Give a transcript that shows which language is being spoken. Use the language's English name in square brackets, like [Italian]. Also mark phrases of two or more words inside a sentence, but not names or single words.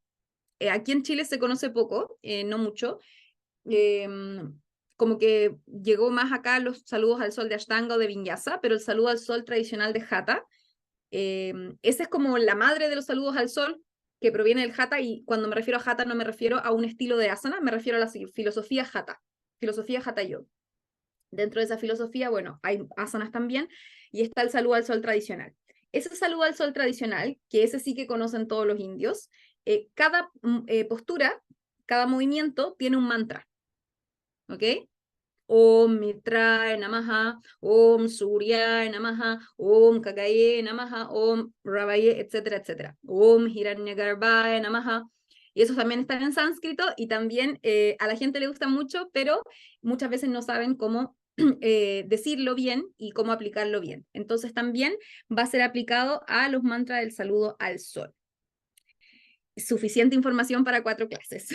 [Spanish] Aquí en Chile se conoce poco, no mucho, como que llegó más acá los saludos al sol de Ashtanga o de Vinyasa, pero el saludo al sol tradicional de Hatha, esa es como la madre de los saludos al sol que proviene del Hatha, y cuando me refiero a Hatha no me refiero a un estilo de asana, me refiero a la filosofía Hatha Yoga. Dentro de esa filosofía, bueno, hay asanas también, y está el saludo al sol tradicional. Ese saludo al sol tradicional, que ese sí que conocen todos los indios, cada postura, cada movimiento tiene un mantra. ¿Ok? [Sanskrit] ओम् मित्राये नमह, ओम् सूर्याये नमह, ओम् ककाये नमह, ओम् रवये, [Spanish] etcétera, etcétera. [Sanskrit] ओम् हिरण्यगर्भाये नमह. [Spanish] Y esos también están en sánscrito y también a la gente le gusta mucho, pero muchas veces no saben cómo decirlo bien y cómo aplicarlo bien. Entonces también va a ser aplicado a los mantras del saludo al sol. Suficiente información para 4 clases.